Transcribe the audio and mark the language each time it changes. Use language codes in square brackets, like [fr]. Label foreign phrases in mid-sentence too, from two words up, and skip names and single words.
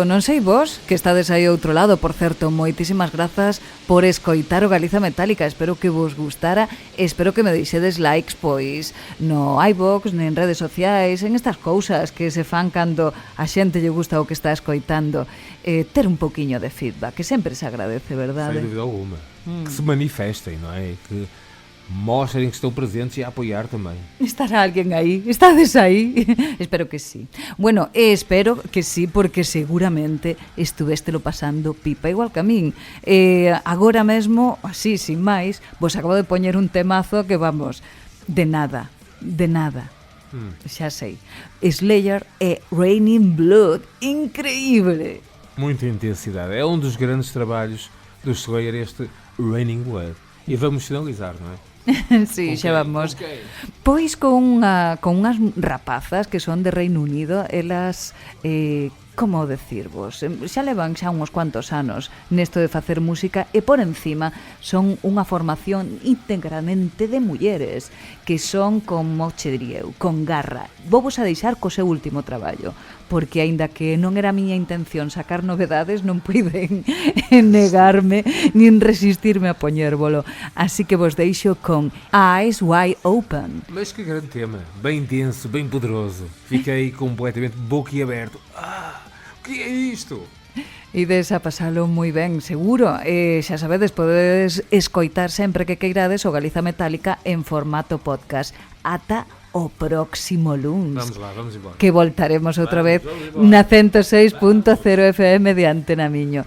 [gl] Non sei vos, que estades aí ao outro lado. Por certo, moitísimas grazas por escoitar o Galiza Metálica. Espero que vos gustara. Espero que me deixedes likes, pois, no iVoox, nen redes sociais, en estas cousas que se fan cando a xente lle gusta o que está escoitando. Ter un poquinho de feedback, que sempre se agradece, verdade? [pt] Sem dúvida alguma. Que se manifestem, não é? Que mostrem que estão presentes e a apoiar também. [gl] ¿Estará alguén aí? Estades aí? Espero que sí. Bueno, espero que sí, porque seguramente estuvestelo pasando pipa igual que a min. Agora mesmo, así, sin máis, vos acabo de poñer un temazo que vamos, de nada. Xa sei. Slayer e Raining Blood, increíble. [pt] Muita intensidade. É um dos grandes trabalhos do Slayer, este Raining Blood. E vamos finalizar, não é? [gl] Sí, xa vamos. Pois con unhas rapazas que son de Reino Unido, elas, como decirvos, xa levan xa uns cuantos anos nesto de facer música e por encima son unha formación íntegramente de mulleres que son, como che diría eu, con garra. Vou vos a deixar co seu último traballo, porque aínda que non era a miña intención sacar novedades, non puiden negarme nin resistirme a poñérvolo. Así que vos deixo con Eyes Wide Open. [pt] Mas que grande tema, bem denso, bem poderoso. Fiquei completamente boquiaberto. O que é isto? [gl] Ides a pasalo moi ben, seguro. Xa sabedes, podedes escoitar sempre que queirades o Galiza Metálica en formato podcast. Ata o próximo luns. [pt] Vamos lá, vamos embora. [gl] Que voltaremos outra vez na 106.0 FM de Antena Miño.